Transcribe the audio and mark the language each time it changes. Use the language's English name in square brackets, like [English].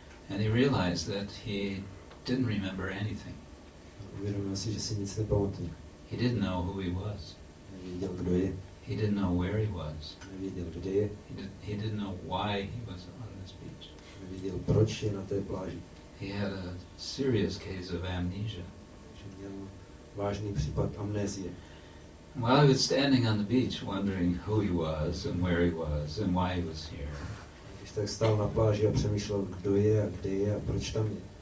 [English] And he realized that he didn't remember anything. [Czech] Uvědomil si, že si nic nepamatuje. [English] He didn't know who he was. [Czech] Nevěděl, kdo je. [English] He didn't know where he was. [Czech] Nevěděl, kde je. [English] He didn't know why he was on this beach. [Czech] Nevěděl, proč je na té pláži. [English] He had a serious case of amnesia. [Czech] Že měl vážný případ amnézie. [English] While he was standing on the beach wondering who he was and where he was and why he was here, [Czech] Když tak stál na pláži a přemýšlel, kdo je a kde je a proč tam je.